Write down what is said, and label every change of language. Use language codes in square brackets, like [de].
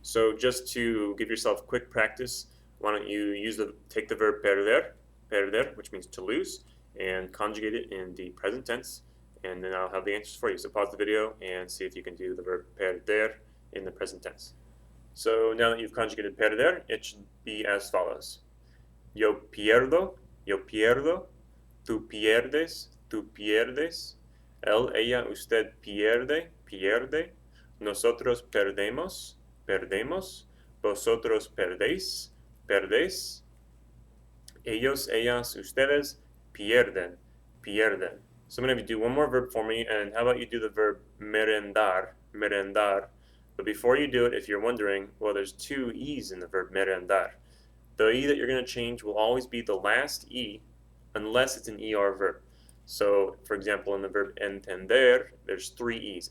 [en] So just to give yourself quick practice, why don't you take the verb perder, perder, which means to lose, and conjugate it in the present tense, and then I'll have the answers for you. So pause the video and see if you can do the verb perder in the present tense. So now that you've conjugated perder, it should be as follows. [es] Yo pierdo, tú pierdes, él, ella, usted pierde, pierde, nosotros perdemos, perdemos, vosotros perdéis, perdéis, ellos, ellas, ustedes pierden, pierden. [en] So I'm going to have you do one more verb for me, and how about you do the verb merendar, merendar. But before you do it, if you're wondering, well, there's two E's in the verb merendar. The E that you're going to change will always be the last E, unless it's an ER verb. So, for example, in the verb entender, there's three E's.